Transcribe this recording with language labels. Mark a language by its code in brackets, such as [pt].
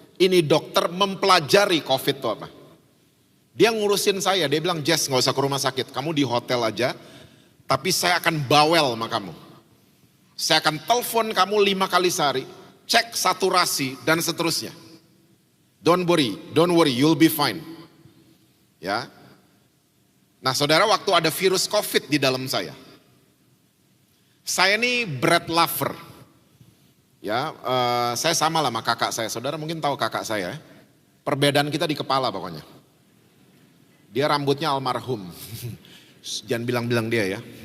[id] Ini dokter mempelajari COVID itu apa. Dia ngurusin saya, dia bilang, Jess nggak usah ke rumah sakit, kamu di hotel aja, tapi saya akan bawel sama kamu. Saya akan telepon kamu 5 kali sehari, cek saturasi dan seterusnya. [en] Don't worry, you'll be fine. [id] Ya. Nah saudara, waktu ada virus COVID di dalam saya ini [en] bread lover. [id] Ya, saya sama lah sama kakak saya. Saudara mungkin tahu kakak saya. Perbedaan kita di kepala pokoknya. Dia rambutnya almarhum. Jangan bilang-bilang dia ya.